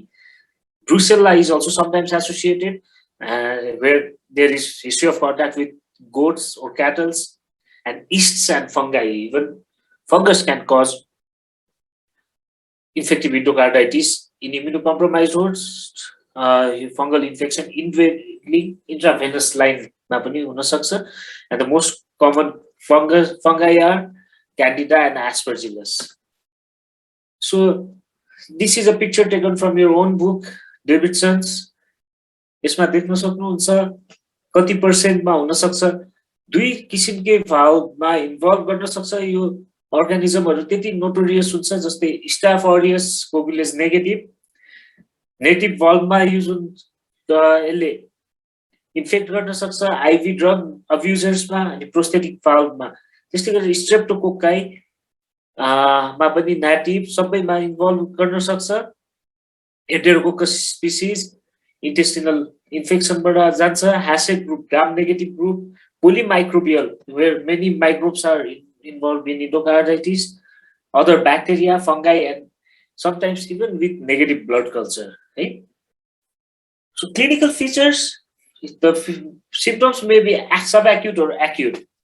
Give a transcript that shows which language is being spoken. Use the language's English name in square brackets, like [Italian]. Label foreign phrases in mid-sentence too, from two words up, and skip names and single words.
[English] Brucella is also sometimes associated, where there is history of contact with goats or cattle, and yeasts and fungi. Even fungus can cause infective endocarditis in immunocompromised hosts. Fungal infection intravenous line [Nepali] मा पनि हुन सक्छ, [English] and the most common fungi are Candida and Aspergillus. So this is a picture taken from your own book, Davidson's. [Nepali] यसमा देख्न सक्नुहुन्छ कति पर्सेन्टमा हुन सक्छ दुई किसिमकै भावमा इन्भल्भ गर्न सक्छ यो अर्गानिजमहरु त्यति नोटोरियस हुन्छ जस्तै [English] Staph aureus coagulase negative valve use [Nepali] हुन्छ यसले इन्फेक्ट गर्न सक्छ [English] IV drug abusers [Nepali] अनि [English] prosthetic valve [Nepali] त्यस्तै गरी स्ट्रेप्टोकोक्काई मा पनि नेटिभ सबैमा इन्भल्भ गर्न सक्छ [English] Enterococcus species intestinal infection [Nepali] बाट जान्छ [English] HASEC group gram negative group polymicrobial where many microbes are involved in endocarditis other bacteria fungi and sometimes even with negative blood culture right? So clinical features the symptoms may be subacute or acute.